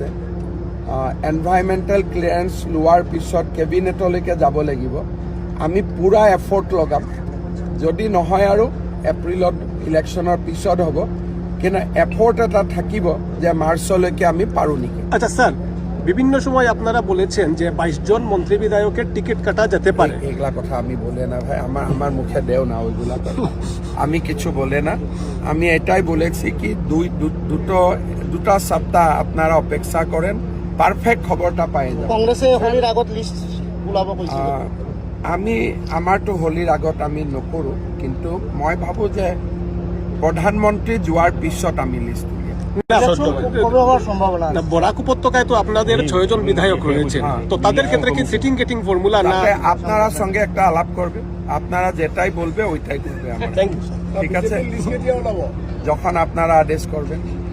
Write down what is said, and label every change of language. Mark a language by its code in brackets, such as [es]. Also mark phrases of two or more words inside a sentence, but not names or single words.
[en] environmental clearance [as] লোৱাৰ পিছত কেবিনেটলৈকে যাব লাগিব। আমি পূৰা এফৰ্ট লগাম। যদি নহয় আৰু এপ্ৰিলত ইলেকশ্যনৰ পিছত হ'ব, কিন্তু এফৰ্ট এটা থাকিব যে মাৰ্চলৈকে আমি পাৰোঁ নেকি। [bn] আচ্ছা স্যার, বিভিন্ন সময় আপনারা বলেছেন যে 22 জন মন্ত্রী বিধায়কের টিকিট কাটা যেতে পারে। এগুলা কথা আমি বলে না ভাই, আমার মুখে দেও না ওইগুলা কথা। আমি কিছু বলে না। আমি এটাই বলেছি কি দুটা সপ্তাহ আপনারা অপেক্ষা করেন, পারফেক্ট খবরটা পাই যাবেন। [as] কংগ্রেসে হোলির আগত লিস্ট ওলাব কৈছিল। আমি আমাৰতো হোলিৰ আগত আমি নকৰোঁ, কিন্তু মই ভাবোঁ যে প্ৰধানমন্ত্ৰী যোৱাৰ পিছত আমি লিষ্ট [bn] বরাক উপত্যকায় তো আপনাদের 6 জন বিধায়ক রয়েছে, তো তাদের ক্ষেত্রে কি [en] sitting getting formula [bn] না? আপনারা সঙ্গে একটা আলাপ করবে, আপনারা যেটাই বলবে ওইটাই করবে। ঠিক আছে, যখন আপনারা আদেশ করবেন।